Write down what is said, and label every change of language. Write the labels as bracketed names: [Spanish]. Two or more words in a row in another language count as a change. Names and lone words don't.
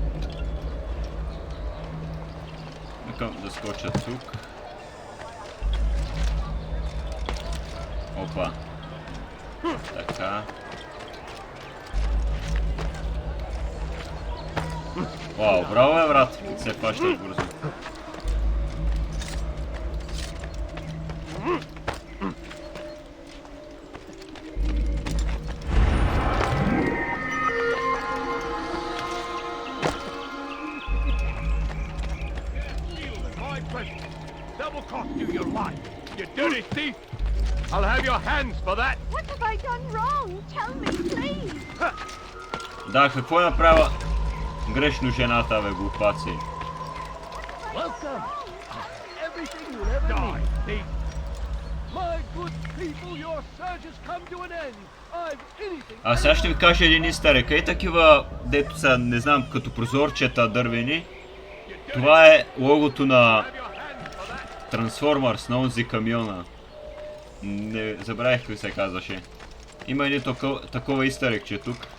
[Bulgarian] Викам да скоча тук. Опа. Така. Вау, браво бе, брат. Се фащаш бързо. [English] That will cost you your life, you dirty thief! I'll have your hands for that! What have I done wrong? Tell me, please. Да, какво е направила грешно жената, бе, глупаци? Welcome! everything you'll ever need. My good people, your search has come to an end. I've anything. [Bulgarian] А сега ще ви кажа един истерик. Ей такива, дето са, не знам, като прозорчета дървени. Това е логото на Transformers, на онзи камиона. Не забравих как се казваше. Има един такова истерикче тук.